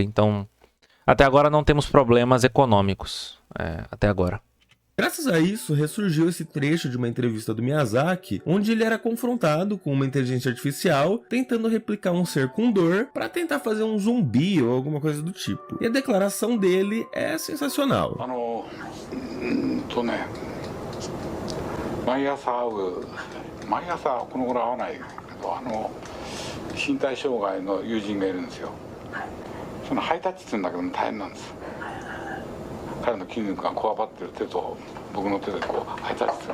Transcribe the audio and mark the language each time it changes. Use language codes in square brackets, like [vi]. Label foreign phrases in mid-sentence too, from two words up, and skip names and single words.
[pt] Então, até agora não temos problemas econômicos. Até agora. Graças a isso, ressurgiu esse trecho de uma entrevista do Miyazaki, onde ele era confrontado com uma inteligência artificial tentando replicar um ser com dor para tentar fazer um zumbi ou alguma coisa do tipo. E a declaração dele é sensacional. [ja] 毎朝この頃会わないけど身体障害の友人がいるんですよ。そのハイタッチするんだけども大変なんです。彼の筋肉がこわばってる手と僕の手でこうハイタッチする。